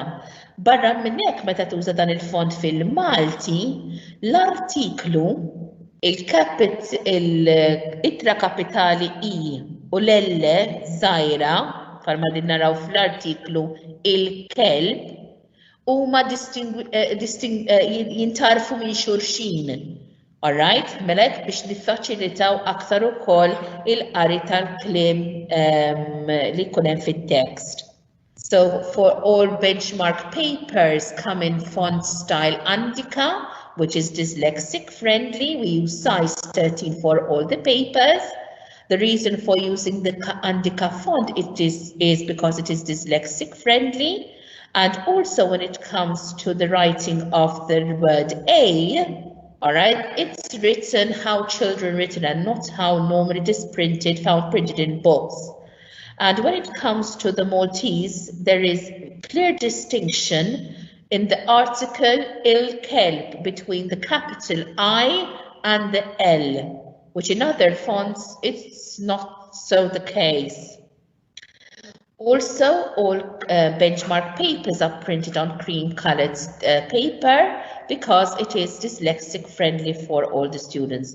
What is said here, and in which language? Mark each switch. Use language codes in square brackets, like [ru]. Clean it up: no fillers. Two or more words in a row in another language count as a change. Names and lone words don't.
[mt] Barra minn hekk meta tuża dan il-font fil-Malti, l-artiklu il-ittra kapitali I u l-L żgħira bħalma din naraw fl-artiklu il-kelb huma jintarfu minn xulxin. Alright, mela hekk biex niffaċilitaw aktar ukoll il-qari tal-kliem li jkun hemm fit-text. [en] So for all benchmark papers come in font style Andika, which is dyslexic friendly. We use size 13 for all the papers. The reason for using the Andika font is because it is dyslexic friendly. And also when it comes to the writing of the word A, all right, it's written how children written and not how normally it is found printed in books. And when it comes to the Maltese, there is clear distinction in the article [mt] il-kelb [en] between the capital I and the L, which in other fonts, it's not so the case. Also, all benchmark papers are printed on cream-colored paper because it is dyslexic friendly for all the students.